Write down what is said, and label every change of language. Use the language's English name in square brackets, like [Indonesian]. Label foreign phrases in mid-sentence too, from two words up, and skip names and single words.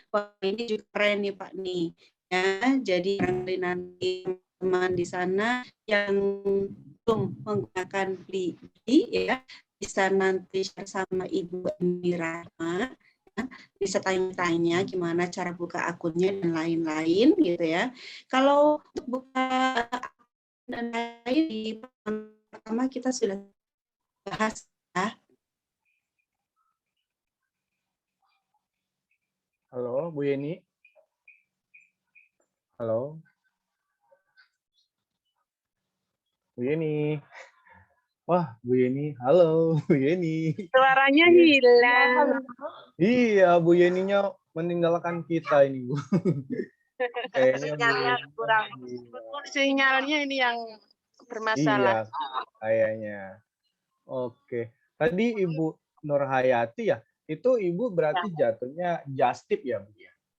[Indonesian] Wah, ini juga keren nih Pak nih. Ya, jadi nanti teman di sana yang belum menggunakan Blibli ya bisa nanti share sama Ibu Nirahma, ya, bisa tanya-tanya gimana cara buka akunnya dan lain-lain gitu ya. Kalau untuk buka dan lain di pertama kita sudah bahas ya. Halo, Bu Yeni. Halo. Bu Yeni. Wah, Bu Yeni. Halo, Bu Yeni. Suaranya hilang. Iya, Bu Yeninya meninggalkan kita ini, Bu. Kayaknya Sinyalnya kurang. Sinyalnya ini yang bermasalah. Iya, kayaknya. Oke. Tadi Ibu Nurhayati ya, itu Ibu berarti jatuhnya [English] just tip [Indonesian] ya, Bu ya?